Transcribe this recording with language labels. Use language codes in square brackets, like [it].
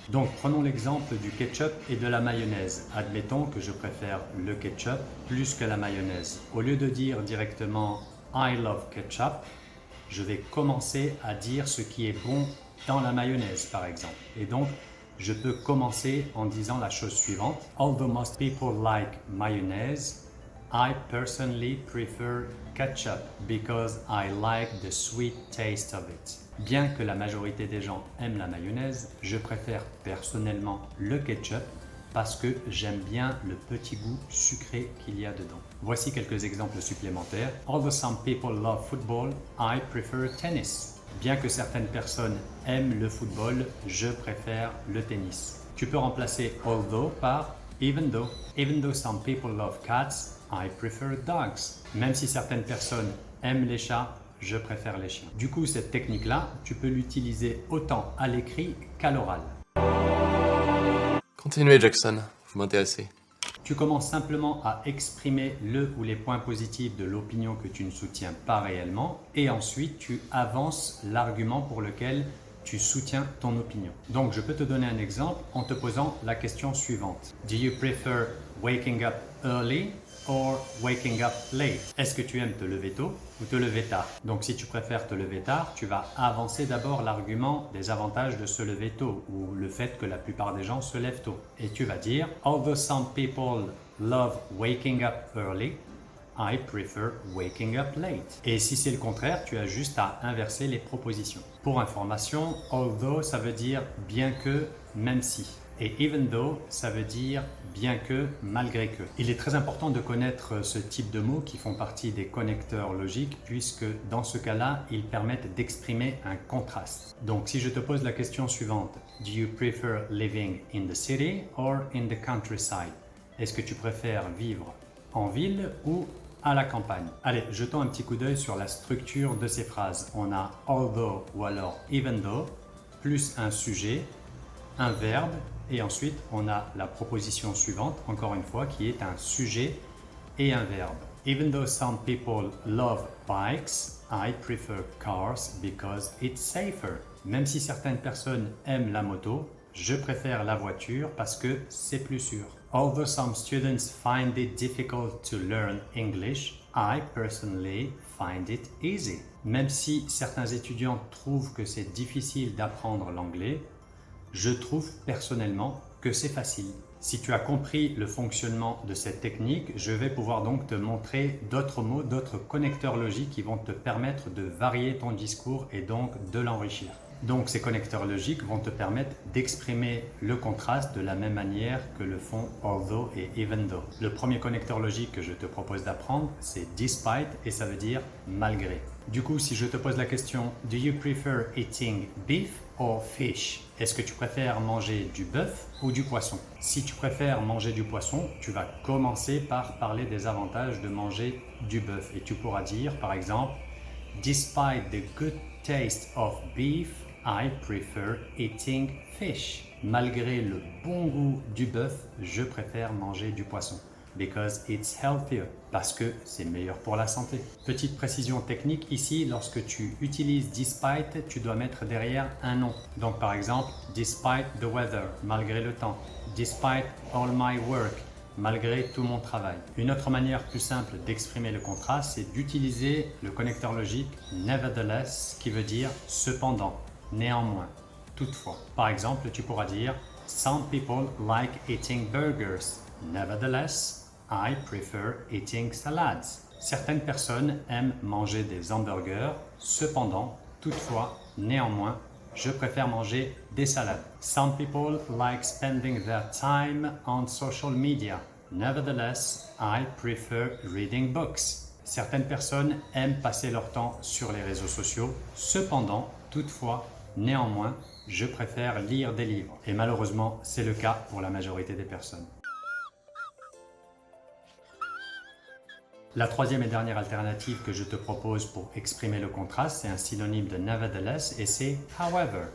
[fr] Donc prenons l'exemple du ketchup et de la mayonnaise. Admettons que je préfère le ketchup plus que la mayonnaise. Au lieu de dire directement [en] I love ketchup, [fr] je vais commencer à dire ce qui est bon dans la mayonnaise par exemple. Et donc je peux commencer en disant la chose suivante. [en] Although most people like mayonnaise, I personally prefer ketchup because I like the sweet taste of it. [fr] Bien que la majorité des gens aiment la mayonnaise, je préfère personnellement le ketchup parce que j'aime bien le petit goût sucré qu'il y a dedans. Voici quelques exemples supplémentaires. [en] Although some people love football, I prefer tennis. [fr] Bien que certaines personnes aiment le football, je préfère le tennis. Tu peux remplacer although par even though. [en] Even though some people love cats, I prefer dogs. [fr] Même si certaines personnes aiment les chats, je préfère les chiens. Du coup, cette technique-là, tu peux l'utiliser autant à l'écrit qu'à l'oral. Continuez Jackson, vous m'intéressez. Tu commences simplement à exprimer le ou les points positifs de l'opinion que tu ne soutiens pas réellement et ensuite tu avances l'argument pour lequel tu soutiens ton opinion. Donc je peux te donner un exemple en te posant la question suivante. [en] Do you prefer waking up early or waking up late? [fr] Est-ce que tu aimes te lever tôt ou te lever tard? Donc si tu préfères te lever tard, tu vas avancer d'abord l'argument des avantages de se lever tôt ou le fait que la plupart des gens se lèvent tôt. Et tu vas dire [en] although some people love waking up early, I prefer waking up late. [fr] Et si c'est le contraire, tu as juste à inverser les propositions. Pour information, although ça veut dire bien que, même si. Et even though, ça veut dire bien que, malgré que. Il est très important de connaître ce type de mots qui font partie des connecteurs logiques puisque dans ce cas-là, ils permettent d'exprimer un contraste. Donc si je te pose la question suivante, [en] do you prefer living in the city or in the countryside? [fr] Est-ce que tu préfères vivre en ville ou à la campagne? Allez, jetons un petit coup d'œil sur la structure de ces phrases. On a although ou alors even though, plus un sujet, un verbe, et ensuite on a la proposition suivante, encore une fois, qui est un sujet et un verbe. [en] Even though some people love bikes, I prefer cars because it's safer. [fr] Même si certaines personnes aiment la moto, je préfère la voiture parce que c'est plus sûr. [en] Although some students find it difficult to learn English, I personally find it easy. [fr] Même si certains étudiants trouvent que c'est difficile d'apprendre l'anglais, Je trouve personnellement que c'est facile. Si tu as compris le fonctionnement de cette technique, je vais pouvoir donc te montrer d'autres mots, d'autres connecteurs logiques qui vont te permettre de varier ton discours et donc de l'enrichir. Donc ces connecteurs logiques vont te permettre d'exprimer le contraste de la même manière que le font although et even though. Le premier connecteur logique que je te propose d'apprendre, c'est despite et ça veut dire malgré. Du coup, si je te pose la question [en] Do you prefer eating beef or fish? [fr] Est-ce que tu préfères manger du bœuf ou du poisson? Si tu préfères manger du poisson, tu vas commencer par parler des avantages de manger du bœuf et tu pourras dire par exemple [en] Despite the good taste of beef, I prefer eating fish. [fr] Malgré le bon goût du bœuf, je préfère manger du poisson. [en] Because it's healthier. [fr] Parce que c'est meilleur pour la santé. Petite précision technique ici, lorsque tu utilises despite, tu dois mettre derrière un nom. Donc par exemple, [en] despite the weather, [fr] malgré le temps. [en] Despite all my work, [fr] malgré tout mon travail. Une autre manière plus simple d'exprimer le contraste, c'est d'utiliser le connecteur logique nevertheless, qui veut dire cependant, néanmoins, toutefois. Par exemple, tu pourras dire [en] Some people like eating burgers. Nevertheless, I prefer eating salads. [fr] Certaines personnes aiment manger des hamburgers. Cependant, toutefois, néanmoins, je préfère manger des salades. [en] Some people like spending their time on social media. Nevertheless, I prefer reading books. [fr] Certaines personnes aiment passer leur temps sur les réseaux sociaux. Cependant, toutefois, néanmoins, je préfère lire des livres. Et malheureusement, c'est le cas pour la majorité des personnes. La troisième et dernière alternative que je te propose pour exprimer le contraste, c'est un synonyme de nevertheless et c'est however.